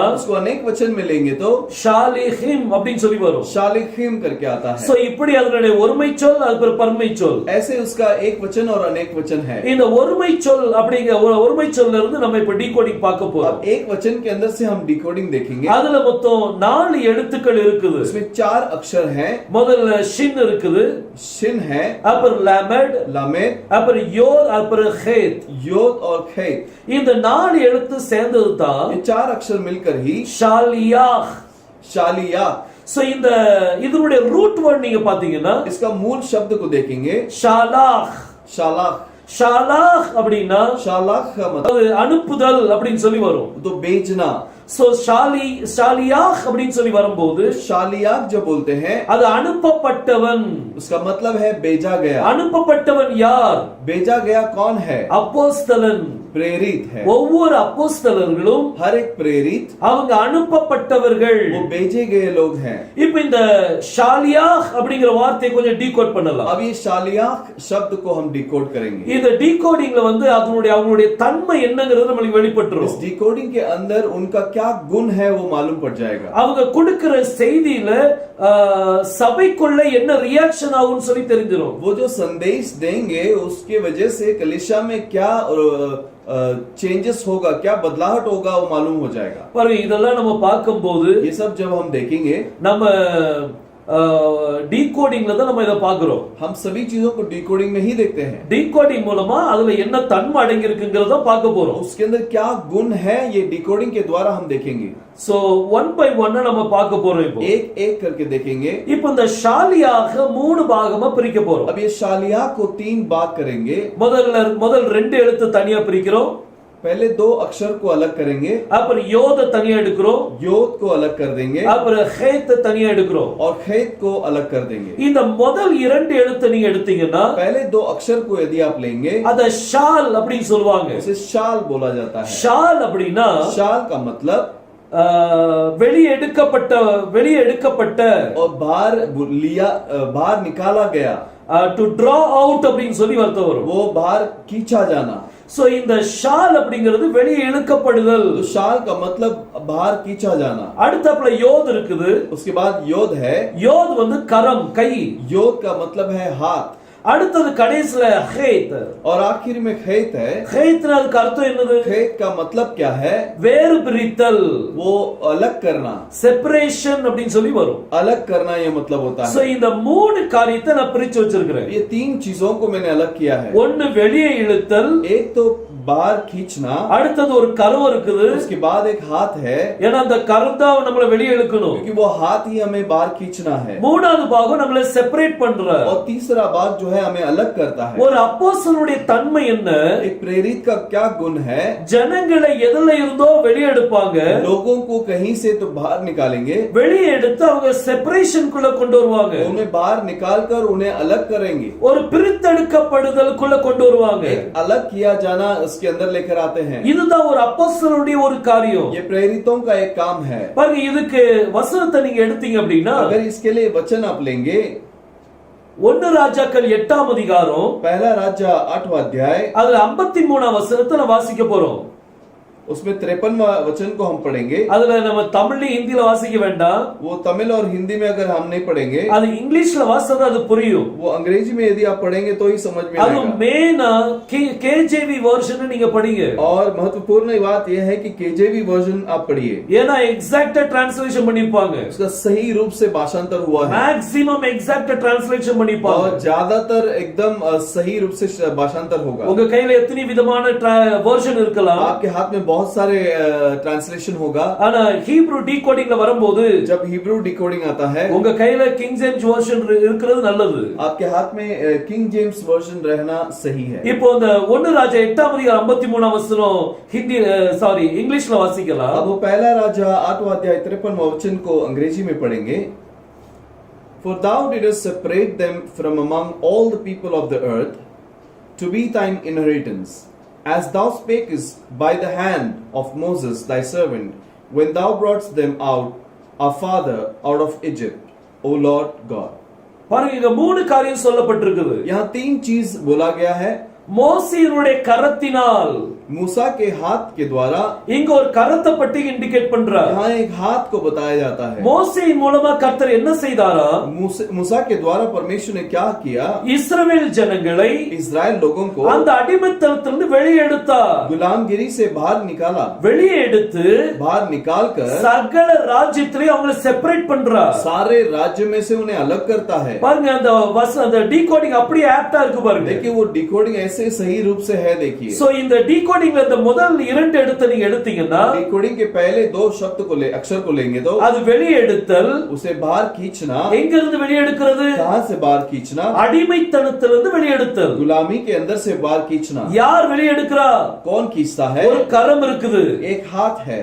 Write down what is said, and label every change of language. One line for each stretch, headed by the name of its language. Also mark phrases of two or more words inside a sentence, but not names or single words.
Hindi: उसको अनेक वचन में लेंगे तो
Tamil: ஷாலிஹிம் அப்படின்னு சொல்லி வரும்.
Hindi: शालिखिम करके आता है।
Tamil: சோ இப்படி அதனுடைய ஒருமை சொல், அது பன்மை சொல்.
Hindi: ऐसे उसका एक वचन और अनेक वचन है।
Tamil: இந்த ஒருமை சொல் அப்படிங்கிற ஒருமை சொல்ல இருந்து நம்ம இப்ப டீகோடிங் பார்க்க போறோம்.
Hindi: अब एक वचन के अंदर से हम डिकोडिंग देखेंगे।
Tamil: அதுல மொத்தம் 4 எழுத்துக்கள் இருக்குது.
Hindi: उसमें 4 अक्षर हैं।
Tamil: முதல்ல ஷின் இருக்குது,
Hindi: शिन है,
Tamil: அப்புறம் லாமெட்,
Hindi: लामेद,
Tamil: அப்புறம் யோத், அப்புறம் ஹேத்.
Hindi: योद और खैत।
Tamil: இந்த 4 எழுத்து சேர்ந்தது தான்
Hindi: ये 4 अक्षर मिलकर ही
Tamil: ஷாலியாக்.
Hindi: शालिया।
Tamil: சோ இந்த இதனுடைய ரூட் வேர்ட் நீங்க பாத்தீங்கன்னா
Hindi: इसका मूल शब्द को देखेंगे
Tamil: ஷாலாஹ்.
Hindi: शालाख।
Tamil: ஷாலாஹ் அப்படின்னா
Hindi: शालाख का मतलब
Tamil: அது அனுப்புதல் அப்படின்னு சொல்லி வரும்.
Hindi: तो बेचना।
Tamil: சோ ஷாலியாஹ் அப்படின்னு சொல்லி வரும்போது
Hindi: शालियाक जो बोलते हैं
Tamil: அது அனுப்பப்பட்டவன்.
Hindi: उसका मतलब है भेजा गया।
Tamil: அனுப்பப்பட்டவன் யார்?
Hindi: भेजा गया कौन है?
Tamil: அப்போஸ்தலன்.
Hindi: प्रेरित है।
Tamil: ஒவ்வொரு அப்போஸ்தலர்களும்
Hindi: हर एक प्रेरित
Tamil: அவங்க அனுப்பப்பட்டவர்கள்.
Hindi: वो भेजे गए लोग हैं।
Tamil: இப்போ இந்த ஷாலியாஹ் அப்படிங்கிற வார்த்தையை கொஞ்சம் டீகோட் பண்ணலாம்.
Hindi: अब ये शालियाक शब्द को हम डिकोड करेंगे।
Tamil: இந்த டீகோடிங்ல வந்து அவங்களுடைய தன்மை என்னங்கிறது நமக்கு வெளிப்பட்டுரும்.
Hindi: इस डिकोडिंग के अंदर उनका क्या गुण है वो मालूम पड़ जाएगा।
Tamil: அவங்க கொடுக்கிற செய்தியில சபைக்குள்ள என்ன ரியாக்ஷன் ஆகும்னு சொல்லி தெரிஞ்சிரும்.
Hindi: वो जो संदेश देंगे उसके वजह से कलीसिया में क्या चेंजेस होगा, क्या बदलाहट होगा वो मालूम हो जाएगा।
Tamil: பாருங்க இதெல்லாம் நம்ம பார்க்கும்போது
Hindi: ये सब जब हम देखेंगे
Tamil: நம்ம டீகோடிங்ல தான் நம்ம இத பாக்குறோம்.
Hindi: हम सभी चीजों को डिकोडिंग में ही देखते हैं।
Tamil: டீகோடிங் மூலமா அதுல என்ன தன்மை அடங்கி இருக்குங்கிறத பார்க்க போறோம்.
Hindi: उसके अंदर क्या गुण है ये डिकोडिंग के द्वारा हम देखेंगे।
Tamil: சோ
English: one by one
Tamil: நம்ம பார்க்க போறோம். இப்போ
Hindi: एक एक करके देखेंगे।
Tamil: இப்போ இந்த ஷாலியாக மூணு பாகமா பிரிக்க போறோம்.
Hindi: अब ये शालिया को 3 भाग करेंगे।
Tamil: முதல் ரெண்டு எழுத்து தனியா பிரிக்கிறோம்.
Hindi: पहले 2 अक्षर को अलग करेंगे।
Tamil: அப்புறம் யோத தனியா எடுக்கிறோம்.
Hindi: योद को अलग कर देंगे
Tamil: அப்புறம் ஹேத் தனியா எடுக்கிறோம்.
Hindi: और खेत को अलग कर देंगे।
Tamil: இந்த முதல் இரண்டு எழுத்து நீங்க எடுத்தீங்கன்னா
Hindi: पहले 2 अक्षर को यदि आप लेंगे
Tamil: அத ஷால் அப்படி சொல்வாங்க.
Hindi: उसे शाल बोला जाता है।
Tamil: ஷால் அப்படினா
Hindi: शाल का मतलब
Tamil: வெளியே எடுக்கப்பட்ட
Hindi: और बाहर निकाला गया।
English: to draw out
Tamil: அப்படினு சொல்லி அர்த்தம் வரும்.
Hindi: वो बाहर खींचा जाना।
Tamil: சோ இந்த ஷால் அப்படிங்கிறது வெளியே இழுக்கப்படுதல்.
Hindi: तो शाल का मतलब बाहर खींचा जाना।
Tamil: அடுத்தப்பல யோத் இருக்குது.
Hindi: उसके बाद योद है।
Tamil: யோத் வந்து கரம் கை.
Hindi: योद का मतलब है हाथ।
Tamil: அடுத்தது கடைசில ஹேத்
Hindi: और आखिर में खेत है।
Tamil: ஹேத்னா அதுக்கு அர்த்தம் என்னது?
Hindi: खेत का मतलब क्या है?
Tamil: வேறு பிரித்தல்.
Hindi: वो अलग करना,
Tamil: செப்பரேஷன் அப்படினு சொல்லி வரும்.
Hindi: अलग करना ये मतलब होता
Tamil: சோ
Hindi: है।
Tamil: இந்த மூணு காரியத்தை நான் பிரிச்சு வச்சிருக்கிறேன்.
Hindi: ये 3 चीजों को मैंने अलग किया है।
Tamil: ஒன்னு வெளியே இழுத்தல்,
Hindi: एक तो बाहर खींचना,
Tamil: அடுத்தது ஒரு கரம் இருக்குது.
Hindi: उसके बाद एक हाथ है
Tamil: ஏன்னா அந்த கரம் தான் நம்மள வெளியே இழுக்கணும்.
Hindi: क्योंकि वो हाथ ही हमें बाहर खींचना है।
Tamil: மூணாவது பாகம் நம்மள செப்பரேட் பண்ற.
Hindi: और तीसरा भाग जो है हमें अलग करता है।
Tamil: ஒரு அப்போஸ்தலனுடைய தன்மை என்ன?
Hindi: एक प्रेरित का क्या गुण है?
Tamil: ஜனங்களை எதுல இருந்தோ வெளியே எடுப்பாங்க.
Hindi: लोगों को कहीं से तो बाहर निकालेंगे,
Tamil: வெளியே எடுத்து அவங்க செப்பரேஷனுக்குள்ள கொண்டு வருவாங்க.
Hindi: उन्हें बाहर निकालकर उन्हें अलग करेंगे,
Tamil: ஒரு பிரித்தெடுக்கப்படுதலுக்குள்ள கொண்டு வருவாங்க.
Hindi: अलग किया जाना उसके अंदर लेकर आते हैं।
Tamil: இதுதான் ஒரு அப்போஸ்தலனுடைய ஒரு காரியம்.
Hindi: ये प्रेरितों का एक काम है।
Tamil: பாருங்க இதுக்கு வசனத்தை நீங்க எடுத்தீங்க அப்படின்னா
Hindi: अगर इसके लिए वचन आप लेंगे,
Tamil: 1 ராஜாக்கள் 8ஆம் அதிகாரம்
Hindi: पहला राजा 8वां अध्याय,
Tamil: அதுல 53ஆம் வசனத்தை நான் வாசிக்க போறோம்.
Hindi: उसमें 53वां वचन को हम पढ़ेंगे।
Tamil: அதுல நம்ம தமிழ்ல ஹிந்தில வாசிக்க வேண்டாம்.
Hindi: वो तमिल और हिंदी में अगर हम नहीं पढ़ेंगे,
Tamil: அது இங்கிலீஷ்ல வாசிச்சா அது புரியும்.
Hindi: वो अंग्रेजी में यदि आप पढ़ेंगे तो ही समझ में
Tamil: அது
Hindi: आएगा।
Tamil: மெயினா கேஜேவி வெர்ஷன் நீங்க படிங்க.
Hindi: और महत्वपूर्ण बात यह है कि केजेवी वर्जन आप पढ़िए।
Tamil: ஏனா
English: exactly translation
Tamil: பண்ணிருப்பாங்க.
Hindi: उसका सही रूप से भाषांतर हुआ है।
English: maximum exact translation
Tamil: பண்ணிருப்பாங்க.
Hindi: और ज्यादातर एकदम सही रूप से भाषांतर होगा।
Tamil: உங்க கையில எத்தனை விதமான வெர்ஷன் இருக்கலாம்.
Hindi: आपके हाथ में बहुत सारे ट्रांसलेशन होगा।
Tamil: ஆனா ஹீப்ரு டீகோடிங்ல வரும்போது
Hindi: जब हिब्रू डिकोडिंग आता है,
Tamil: உங்க கையில கிங் ஜேம்ஸ் வெர்ஷன் இருக்கிறது நல்லது.
Hindi: आपके हाथ में किंग जेम्स वर्जन रहना सही है।
Tamil: இப்போ அந்த 1 ராஜா 8ஆம் அதிகாரம் 53ஆம் வசனம் ஹிந்தி இங்கிலீஷ்ல வாசிக்கலாம்.
Hindi: अब वो पहला राजा 8वां अध्याय 53वां वचन को अंग्रेजी में पढ़ेंगे।
English: For thou didst separate them from among all the people of the earth to be thine inheritance, as thou spakest by the hand of Moses thy servant, when thou broughtest them out, our father, out of Egypt, O Lord God.
Tamil: பாருங்க இங்க மூணு காரியம் சொல்லப்பட்டிருக்குது.
Hindi: यहाँ 3 चीज बोला गया है।
Tamil: மோசேயினுடைய கரத்தினால்,
Hindi: मूसा के हाथ के द्वारा,
Tamil: இங்க ஒரு கரத்தை பற்றி இண்டிகேட் பண்றார்.
Hindi: यहाँ एक हाथ को बताया जाता है।
Tamil: மோசேயின் மூலமா கர்த்தர் என்ன செய்தாரா?
Hindi: मूसा के द्वारा परमेश्वर ने क्या किया?
Tamil: இஸ்ரவேல் ஜனங்களை
Hindi: इस्राएल लोगों को
Tamil: அந்த அடிமைத்தனத்திலிருந்து வெளியே எடுத்தார்.
Hindi: गुलामगिरी से बाहर निकाला।
Tamil: வெளியே எடுத்து
Hindi: बाहर निकालकर
Tamil: சகல ராஜ்யத்திலே அவங்களை செப்பரேட் பண்றார்.
Hindi: सारे राज्य में से उन्हें अलग करता है।
Tamil: பாருங்க அந்த டீகோடிங் அப்படியே ஆப்டா இருக்கு பாருங்க.
Hindi: देखिए वो डिकोडिंग ऐसे सही रूप से है। देखिए
Tamil: சோ இந்த டீகோடிங் டிகோடிங்ல இந்த முதல் 2 எழுத்தை நீங்க எடுத்தீங்கன்னா
Hindi: डिकोडिंग के पहले 2 शब्द को अक्षर को लेंगे तो
Tamil: அது வெளியெடுத்தல்.
Hindi: उसे बाहर खींचना.
Tamil: எங்க இருந்து வெளியெடுக்கிறது?
Hindi: कहां से बाहर खींचना?
Tamil: அடிமைத்தனத்திலிருந்து வெளியெடுத்தல்.
Hindi: गुलामी के अंदर से बाहर खींचना.
Tamil: யார் வெளியெடுக்கிறா?
Hindi: कौन खींचता है?
Tamil: ஒரு கரம் இருக்குது.
Hindi: एक हाथ है.